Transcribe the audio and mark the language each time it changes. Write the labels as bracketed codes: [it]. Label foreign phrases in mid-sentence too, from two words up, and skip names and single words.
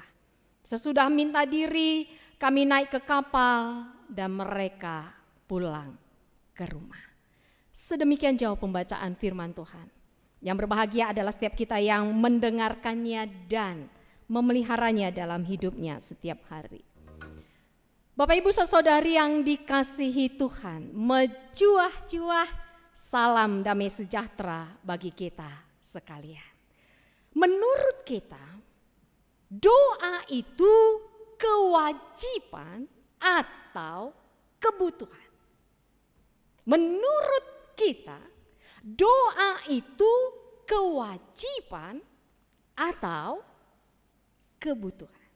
[id] Sesudah minta diri, kami naik ke kapal dan mereka pulang ke rumah. Sedemikian jauh pembacaan firman Tuhan. Yang berbahagia adalah setiap kita yang mendengarkannya dan memeliharanya dalam hidupnya setiap hari. Bapak Ibu saudari yang dikasihi Tuhan, menjuah-juah salam damai sejahtera bagi kita sekalian. Menurut kita, doa itu kewajiban atau kebutuhan. Menurut kita, doa itu kewajiban atau kebutuhan.